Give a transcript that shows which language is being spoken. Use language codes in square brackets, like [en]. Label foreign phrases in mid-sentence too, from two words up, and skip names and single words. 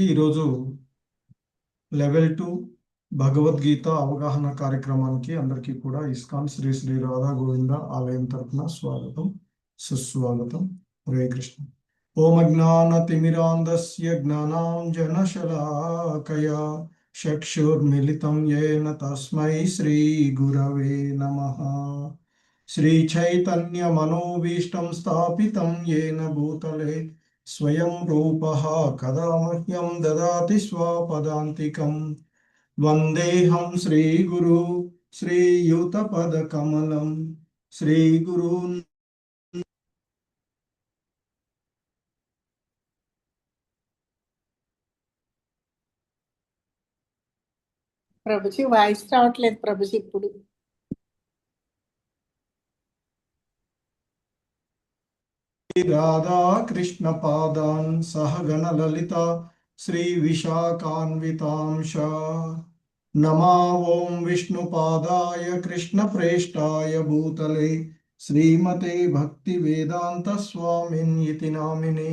[te] ఈరోజు లెవెల్ 2 భగవద్గీత అవగాహన కార్యక్రమానికి అందరికీ కూడా ఇస్కాన్ శ్రీ శ్రీ రాధా గోవింద ఆలయం తరఫున స్వాగతం, సుస్వాగతం. [sa] హరే కృష్ణ. ఓం అజ్ఞానతిమిరాంధస్య జ్ఞానాంజనశలాకయా చక్షుర్మిలితం యేన తస్మై శ్రీ గురవే నమః. श्रीचैतन्यमनोभीष्टं स्थापितं येन भूतले स्वयं रूपः कदा मह्यं ददाति स्वपदान्तिकं। वन्देऽहं श्रीगुरु श्रीयुतपदकमलं श्रीगुरून्। [te] ప్రభుజీ వాయిస్ రావట్లేదు ప్రభుజీ ఇప్పుడు. [sa] राधा कृष्ण पादान् सहगण ललिता श्री विशाखान्वितांश नमा ओं विष्णुपादाय कृष्ण प्रेष्ठाय भूतले श्रीमते भक्ति वेदांत स्वामिन्यति नामिने।